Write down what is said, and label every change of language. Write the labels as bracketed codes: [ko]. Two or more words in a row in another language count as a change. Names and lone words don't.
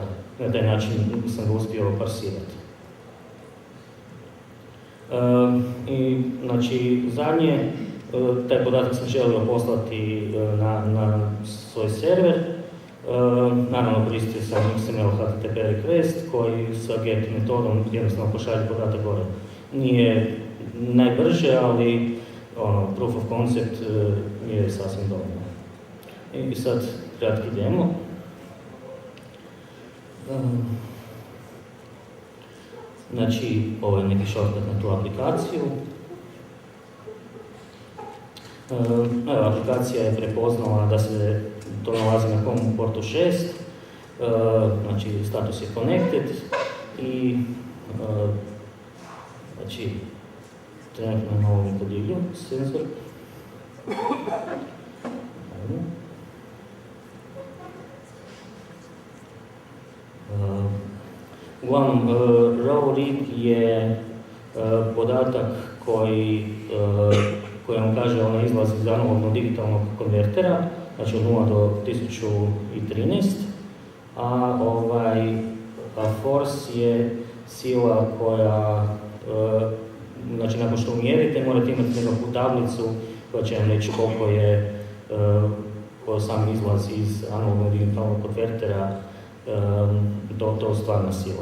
[hr] Na taj način sam ga uspio parsirati. I znači zadnje, taj podatak sam želio poslati na svoj server. Naravno koristio sam [en] XML HTTP request [hr] koji sa get metodom jednostavno pošalje podatak gore. Nije najbrže, ali [en] proof of concept [hr] je sasvim dovoljno. I sad kratki demo. Znači, ovo je neki shortcut na tu aplikaciju. Aplikacija je prepoznala da se to nalazi na COM portu 6, znači status je connected i znači trenutno na ovom podilju senzor. Uglavnom, [en] raw read [hr] je podatak koji vam kaže onaj izlaz iz analognog digitalnog konvertera, znači od 0 do 1013, a force je sila koja, znači nakon što umjerite morate imati nekakvu tablicu koja će vam reći koliko je sam izlaz iz analognog digitalnog konvertera to stvarna sila.